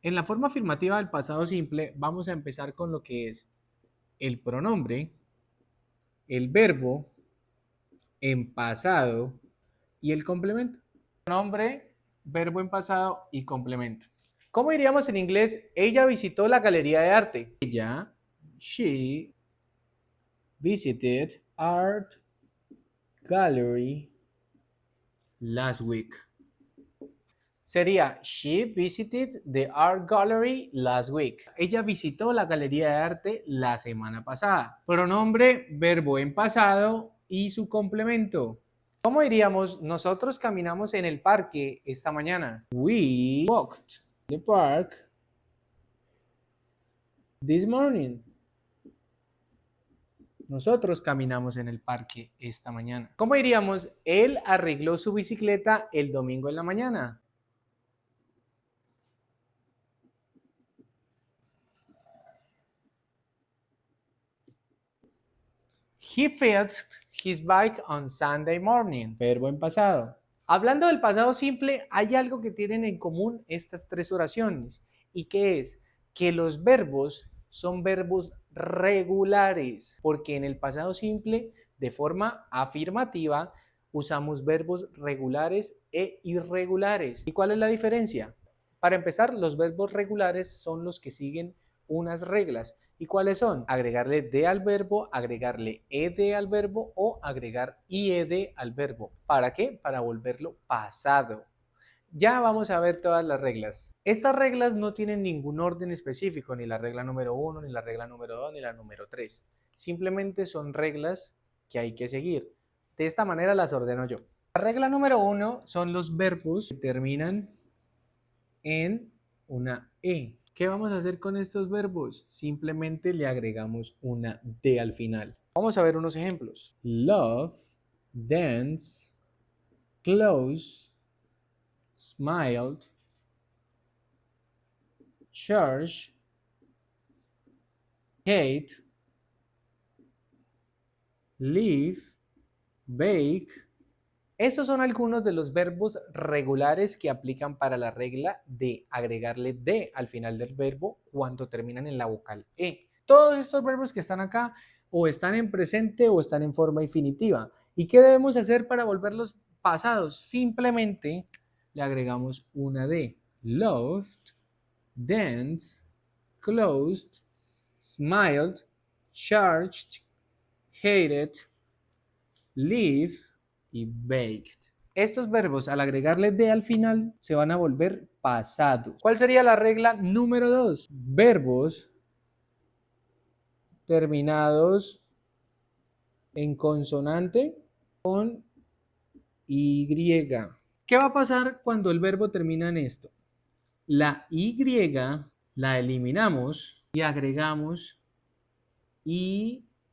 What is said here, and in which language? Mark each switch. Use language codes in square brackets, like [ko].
[es] En la forma afirmativa del pasado simple, vamos a empezar con lo que es el pronombre, el verbo en pasado y el complemento. Pronombre, verbo en pasado y complemento. ¿Cómo diríamos en inglés? Ella visitó la galería de arte. [en] She visited art gallery last week. [es] Sería, [en] she visited the art gallery last week. [es] Ella visitó la galería de arte la semana pasada. Pronombre, verbo en pasado y su complemento. ¿Cómo diríamos? Nosotros caminamos en el parque esta mañana. [en] We walked the park this morning. [es] Nosotros caminamos en el parque esta mañana. ¿Cómo diríamos? Él arregló su bicicleta el domingo en la mañana. [en] He fixed his bike on Sunday morning. [es] Verbo en pasado. Hablando del pasado simple, hay algo que tienen en común estas tres oraciones. ¿Y qué es? Que los verbos son verbos regulares, porque en el pasado simple, de forma afirmativa, usamos verbos regulares e irregulares. ¿Y cuál es la diferencia? Para empezar, los verbos regulares son los que siguen unas reglas. ¿Y cuáles son? Agregarle de al verbo, agregarle ed al verbo o agregar ied al verbo. ¿Para qué? Para volverlo pasado. Ya vamos a ver todas las reglas. Estas reglas no tienen ningún orden específico, ni la regla número 1, ni la regla número 2, ni la número 3. Simplemente son reglas que hay que seguir. De esta manera las ordeno yo. La regla número 1 son los verbos que terminan en una E. ¿Qué vamos a hacer con estos verbos? Simplemente le agregamos una D al final. Vamos a ver unos ejemplos. [en] Love, dance, close, smiled, church, hate, live, bake. [es] Estos son algunos de los verbos regulares que aplican para la regla de agregarle de al final del verbo cuando terminan en la vocal E. Todos estos verbos que están acá o están en presente o están en forma infinitiva. ¿Y qué debemos hacer para volverlos pasados? Simplemente le agregamos una D. [en] Loved, danced, closed, smiled, charged, hated, lived y baked. [es] Estos verbos, al agregarle de al final, se van a volver pasados. ¿Cuál sería la regla número 2? Verbos terminados en consonante con Y. ¿Qué va a pasar cuando el verbo termina en esto? La Y la eliminamos y agregamos IED.